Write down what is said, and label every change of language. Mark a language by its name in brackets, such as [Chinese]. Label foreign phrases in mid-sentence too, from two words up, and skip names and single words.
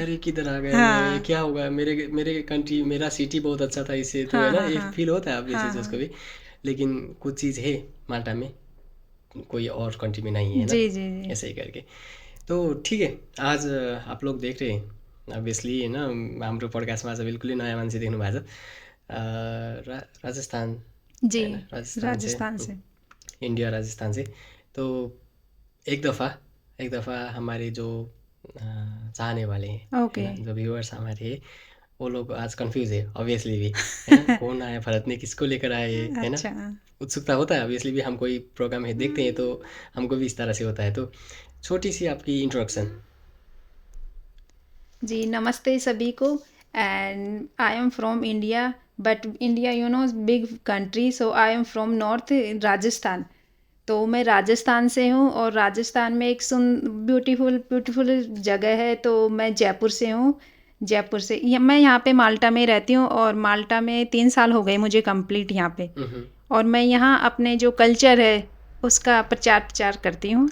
[Hindi] यार ये किधर आ गया मैं, ये हाँ क्या होगा, मेरे मेरे कंट्री, मेरा सिटी बहुत अच्छा था इससे, तो है हाँ ना, हाँ ये हाँ फील होता है ऑब्वियसली हाँ उसको हाँ भी। लेकिन कुछ चीज़ है माल्टा में, कोई और कंट्री में नहीं है ना, जी जी जी ऐसे ही करके। तो ठीक है, आज आप लोग देख रहे हैं अभियसली [Nepali] होइन, हाम्रो पोडकास्टमा आज बिल्कुलै नयाँ मान्छे देख्नु भएको छ। [Hindi] राजस्थान जी है ना, राजस्थान से, राजस्थान से। इंडिया राजस्थान से। तो एक दफ़ा हमारे जो चाहने वाले हैं, है ओके ना, जो व्यूअर्स हमारे हैं, वो लोग आज कंफ्यूज है ऑब्वियसली भी, है ना, कौन आया भारत में, किसको लेकर आए, है ना। अच्छा उत्सुकता होता है ऑब्वियसली भी, हम कोई प्रोग्राम है देखते हैं तो हमको भी इस तरह से होता है। तो छोटी सी आपकी इंट्रोडक्शन। जी, नमस्ते सभी को। [English] And I am from India, but India you know big country, so I am from North Rajasthan. [Hindi] तो मैं राजस्थान से हूँ, और राजस्थान में एक [English] beautiful beautiful [Hindi] जगह है, तो मैं जयपुर से हूँ। जयपुर से मैं यहाँ पे माल्टा में रहती हूँ, और माल्टा में 3 साल हो गए मुझे कंप्लीट यहाँ पे। और मैं यहाँ अपने जो कल्चर है उसका प्रचार प्रचार करती हूँ।